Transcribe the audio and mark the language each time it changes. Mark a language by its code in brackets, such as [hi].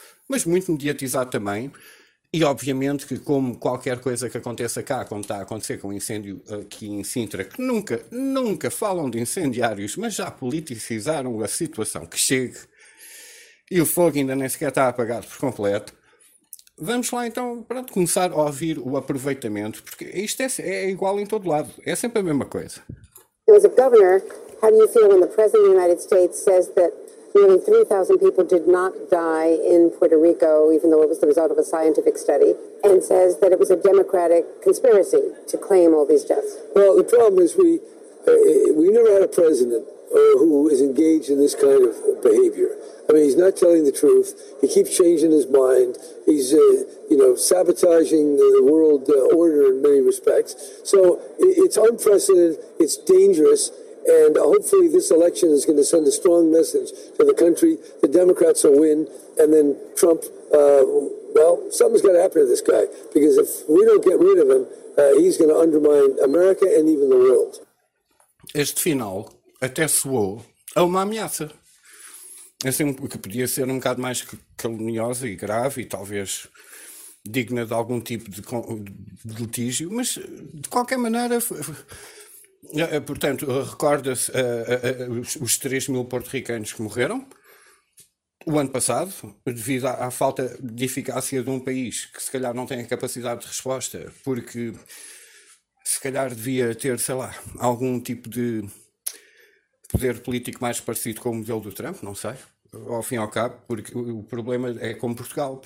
[pt] Mas muito mediatizado também, e obviamente que como qualquer coisa que aconteça cá, como está a acontecer com o incêndio aqui em Sintra, que nunca, nunca falam de incendiários, mas já politicizaram a situação que chegue, e o fogo ainda nem sequer está apagado por completo, vamos lá então, pronto, começar a ouvir o aproveitamento, porque isto é igual em todo lado, é sempre a mesma coisa. [en] As a governor, how do you feel when the President of the United States says that nearly 3,000 people did not die in Puerto Rico, even though it was the result of a scientific study, and says that it was a democratic conspiracy to claim all these deaths? Well, the problem is we never had a president who is engaged in this kind of behavior. I mean, he's not telling the truth. He keeps changing his mind. He's, sabotaging the world order in many respects. So it's unprecedented. It's dangerous. And hopefully this election is going to send a strong message to the country. The Democrats will win, and then Trump, well, something's got to happen to this guy. Because if we don't get rid of him, he's going to undermine America and even the world. [pt] Este final até soou a uma ameaça. Assim, que podia ser um bocado mais caluniosa e grave e talvez digna de algum tipo de litígio, mas de qualquer maneira... Portanto, recorda-se os 3 mil porto-ricanos que morreram o ano passado, devido à falta de eficácia de um país que se calhar não tem a capacidade de resposta, porque se calhar devia ter, sei lá, algum tipo de poder político mais parecido com o modelo do Trump, não sei, ao fim e ao cabo, porque o problema é com Portugal.